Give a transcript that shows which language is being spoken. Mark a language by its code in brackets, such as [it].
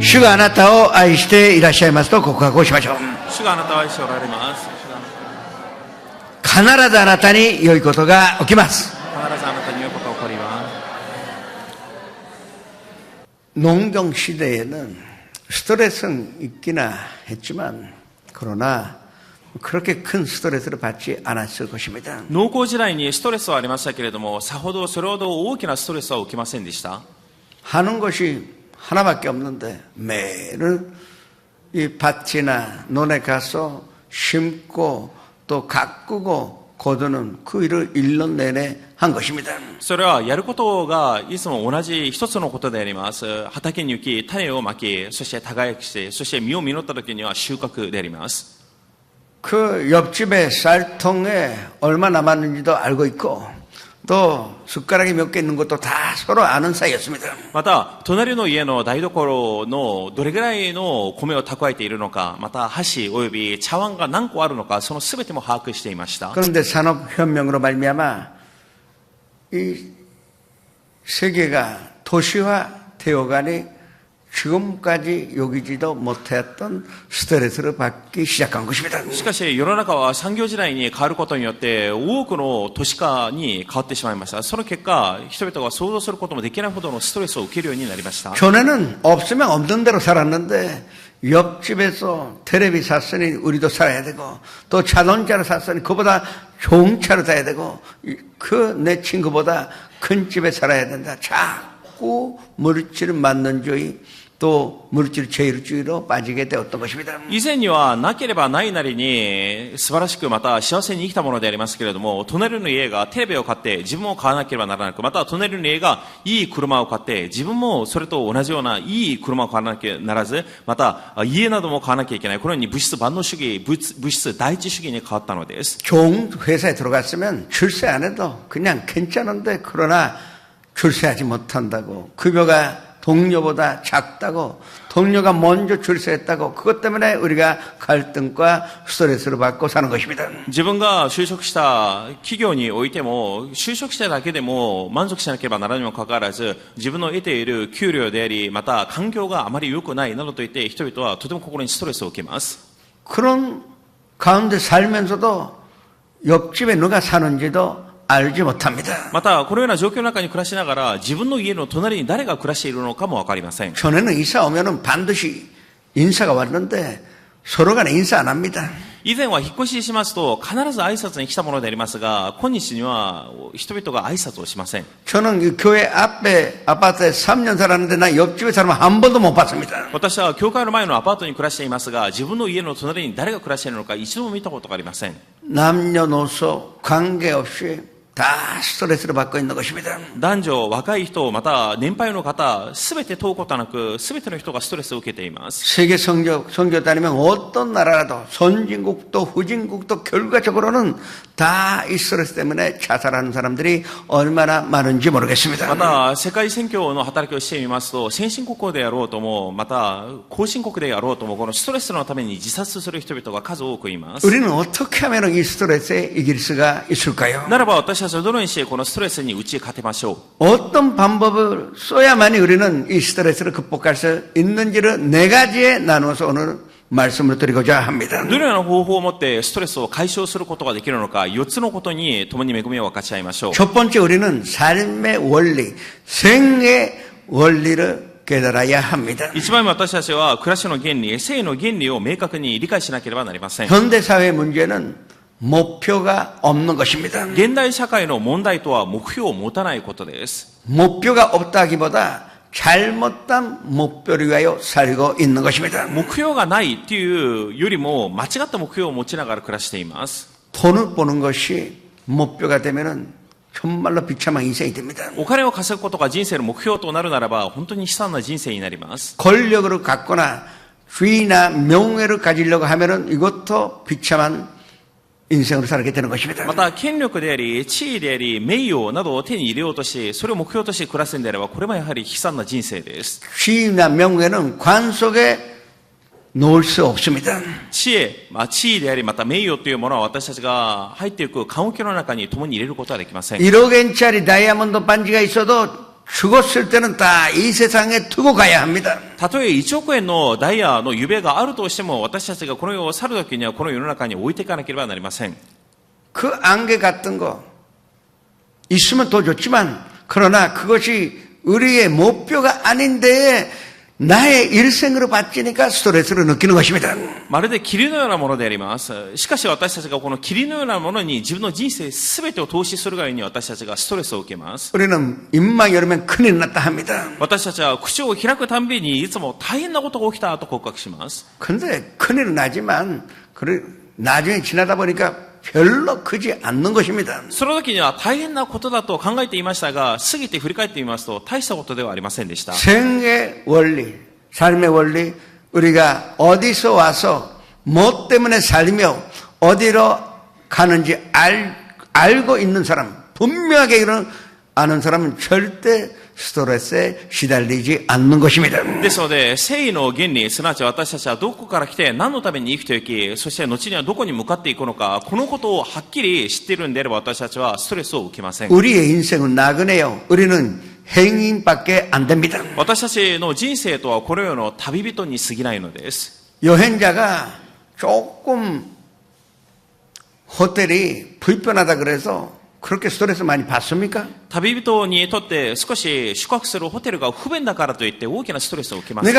[ja] 主があなたを愛していらっしゃいますと告白をしましょう。主があなたを愛しておられます。必ずあなたに良いことが起きます。必ずあなたに良いことが起こります。 [ko] 농경 시대에는 스트레스는 있기나 했지만 그러나 그렇게 큰 스트레스를 받지 않았을 것입니다. [ja] 農耕時代にストレスはありましたけれども、さほどそれほど大きなストレスは起きませんでした。 [ko] 하는 것이 하나밖에 없는데 매일 이 밭이나 논에 가서 심고 또 가꾸고 거두는 그 일을 1년 내내 한 것입니다. [ja] それはやることがいつも同じ一つのことであります。畑に行き、種をまき、そして耕して、そして実を実った時には収穫であります。 [ko] 그 옆집의 쌀통에 얼마 남았는지도 알고 있고 또 숟가락이 몇 개 있는 것도 다 서로 아는 사이였습니다. [ja] また、隣の家の台所のどれぐらいの米を蓄えているのか、また箸及び茶碗が何個あるのか、その全ても把握していました。 [ko] 그런데 산업혁명으로 말미암아 이 세계가 도시화되어가니 지금까지 여기지도 못했던 스트레스를 받기 시작한 것입니다. [ja] しかし世の中は産業時代に変わることによって多くの都市化に変わってしまいました。その結果、人々が想像することもできないほどのストレスを受けるようになりました。 [ko] 전에는 없으면 없는 대로 살았는데 옆집에서 텔레비 샀으니 우리도 살아야 되고 또 자동차를 샀으니 그보다 좋은 차를 사야 되고 그 내 친구보다 큰 집에 살아야 된다. 자꾸 물질을 맞는 주의 또 물질 제일주의로 빠지게 되었던 것입니다. [ja] 以前にはなければないなりに素晴らしくまた幸せに生きたものでありますけれども、隣の家がテレビを買って自分も買わなければならなく、また隣の家がいい車を買って自分もそれと同じようないい車を買わなきゃならず、また家なども買わなきゃいけない。このように物質万能主義、物質第一主義に変わったのです。 [ko] 좋은 회사에 들어갔으면 출세 안 해도 그냥 괜찮은데 그러나 출세하지 못한다고 급여가 동료보다 작다고 동료가 먼저 출세했다고 그것 때문에 우리가 갈등과 스트레스를 받고 사는 것입니다. [ja] 自分が就職した企業においても、就職しただけでも満足しなければならないにもかかわらず、自分の得ている給料であり、また環境があまり良くないなどといって人々はとても心にストレスを受けます。 [ko] 그런 가운데 살면서도 옆집에 누가 사는지도 알지 못합니다. [ja] またこのような状況の中に暮らしながら、自分の家の隣に誰が暮らしているのかもわかりません。 [ko] 전에는 이사 오면은 반드시 인사가 왔는데 서로 간에 인사 안 합니다. [ja] 以前は引っ越ししますと必ず挨拶に来たものでありますが、今日には人々が挨拶をしません。 [ko] 저는 이 교회 앞에 아파트에 3년 살았는데 나 옆집에 사람 한 번도 못 봤습니다. [ja] 私は教会の前のアパートに暮らしていますが、自分の家の隣に誰が暮らしているのか一度も見たことがありません。 [ko] 남녀노소 관계없이 다 스트레스를 받고 있는 것입니다. [ja] 男女、若い人、また年配の方、すべて問うことなく、すべての人がストレスを受けています。 [ko] 세계 선교 다니면 어떤 나라라도 선진국도 후진국도 결과적으로는 다 이 스트레스 때문에 자살하는 사람들이 얼마나 많은지 모르겠습니다. [ja] また、世界宣教の働きをしてみますと、先進国であろうとも、また、後進国であろうとも、このストレスのために自殺する人々が数多くいます。 [ko] 우리는 어떻게 하면 이 스트레스에 이길 수가 있을까요? [ja] ならば私たちはどのようにしてこのストレスに打ち勝てましょう。 [ko] 어떤 방법을 써야만이 우리는 이 스트레스를 극복할 수 있는지를 4가지에 나눠서 오늘 말씀을 드리고자 합니다. [ja] どのような方法を持ってストレスを解消することができるのか、4つのことに共に恵みを分かち合いましょう。 [ko] 첫 번째 우리는 삶의 원리, 생의 원리를 깨달아야 합니다. [ja] 一番目私たちは暮らしの原理、生の原理を明確に理解しなければなりません。 [ko] 현대사회 문제는 목표가 없는 것입니다. [ja] 現代社会の問題とは目標を持たないことです。 [ko] 목표가 없다기보다 잘못된 목표를 위하여 살고 있는 것입니다. [ja] 目標がないっていうよりも間違った目標を持ちながら暮らしています。 [ko] 돈을 버는 것이 목표가 되면은 정말로 비참한 인생이 됩니다. [ja] お金を稼ぐことが人生の目標となるならば本当に悲惨な人生になります。 [ko] 권력을 갖거나 주의나 명예를 가지려고 하면은 이것도 비참한 인생으로 살게 되는 것입니다. [ja] また権力であり地位であり名誉などを手に入れようとしそれを目標として暮らすんであればこれもやはり悲惨な人生です。 [ko] 주의나 명예는 관 속에 놓을 수 없습니다. [ja] 地位でありまた名誉というものは私たちが入っていく棺桶の中に共に入れることはできません。 [ko] 1억엔짜리 다이아몬드 반지가 있어도 죽었을 때는 다 이 세상에 두고 가야 합니다. [ja] たとえ1億円のダイヤの指輪があるとしても私たちがこの世を去るときにはこの世の中に置いていかなければなりません。 [ko] 그 안개 같은 거 있으면 더 좋지만 그러나 그것이 우리의 목표가 아닌데 나의 일생으로 바치니까 스트레스를 느끼는 것입니다. [ja] まるで霧のようなものであります。しかし私たちがこの霧のようなものに自分の人生すべてを投資するがゆえに私たちがストレスを受けます。 [ko] 우리는 입만 열면 큰일 났다 합니다. [ja] 私たちは口を開くたんびにいつも大変なことが起きたと告白します。 [ko] 근데 큰일은 나지만 그래 나중에 지나다 보니까 별로 크지 않는 것입니다. [ja] その時には大変なことだと考えていましたが過ぎて振り返ってみますと大したことではありませんでした。 [ko] 생의 원리, 삶의 원리, 우리가 어디서 와서 뭐 때문에 살며 어디로 가는지 알고 있는 사람, 분명하게 이런 아는 사람은 절대 스트레스에 시달리지 않는 것입니다. [ja] ですので、生の原理、すなわち私たちはどこから来て何のために生きていき、そして後にはどこに向かっていくのか、このことをはっきり知っているんであれば私たちはストレスを受けません。 [ko] 우리의 인생은 나그네요. 우리는 행인밖에 안 됩니다. [ja] 私たちの人生とはこの世の旅人に過ぎないのです。 [ko] 여행자가 조금 호텔이 불편하다 그래서 그렇게 스트레스 많이 받습니까? [ja] 旅人にとって少し宿泊するホテルが不便だからといって大きなストレスを受けます